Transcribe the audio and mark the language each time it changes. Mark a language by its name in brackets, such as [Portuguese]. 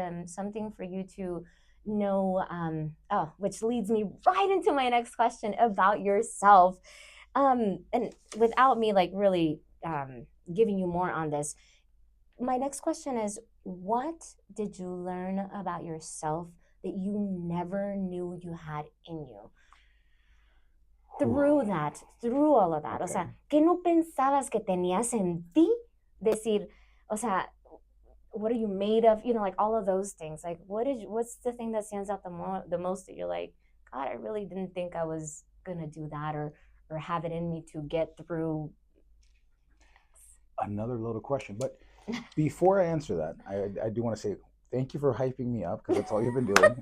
[English] Something for you to know. Oh, which leads me right into my next question about yourself. And without me like really giving you more on this, my next question is, what did you learn about yourself that you never knew you had in you? Whew. Through all of that. O Okay. [Spanish] sea, ¿qué no pensabas que tenías en ti? Decir, o sea, [English] what are you made of? You know, like all of those things. Like, what's the thing that stands out the most that you're like, God, I really didn't think I was gonna do that, or have it in me to get through. Another loaded question. But before I answer that, I do want to say thank you for hyping me up because that's all you've been doing.